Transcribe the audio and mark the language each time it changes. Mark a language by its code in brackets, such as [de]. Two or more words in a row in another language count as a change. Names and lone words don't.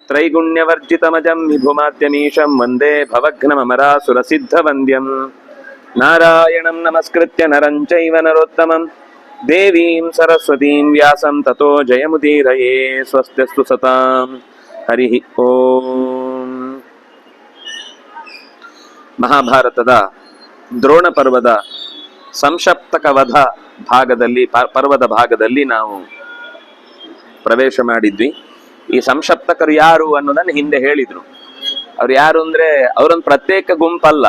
[sa] ತ್ರೈಗುಣ್ಯವರ್ಜಿತಮಜಂ ವಿಭುಮಾದ್ಯಮೀಶಂ ವಂದೇ ಭವಘ್ನಮರಾಸುರಸಿದ್ಧವಂದ್ಯಂ ನಾರಾಯಣಂ ನಮಸ್ಕೃತ್ಯ ನರಂ ಚೈವ ನರೋತ್ತಮಂ ದೇವೀಂ ಸರಸ್ವತೀಂ ವ್ಯಾಸಂ ತತೋ ಜಯಮುದೀರಯೇ. ಸ್ವಸ್ತ್ಯಸ್ತು ಸತಾಂ. ಹರಿ ಓಂ. [kn] ಮಹಾಭಾರತದ ದ್ರೋಣ ಪರ್ವದ ಸಂಶಪ್ತಕ ವಧ ಭಾಗದಲ್ಲಿ ಪರ್ವದ ಭಾಗದಲ್ಲಿ ನಾವು ಪ್ರವೇಶ ಮಾಡಿದ್ವಿ. ಈ ಸಂಶಪ್ತಕರು ಯಾರು ಅನ್ನೋದನ್ನು ಹಿಂದೆ ಹೇಳಿದ್ರು. ಅವ್ರು ಯಾರು ಅಂದ್ರೆ ಅವರೊಂದು ಪ್ರತ್ಯೇಕ ಗುಂಪಲ್ಲ.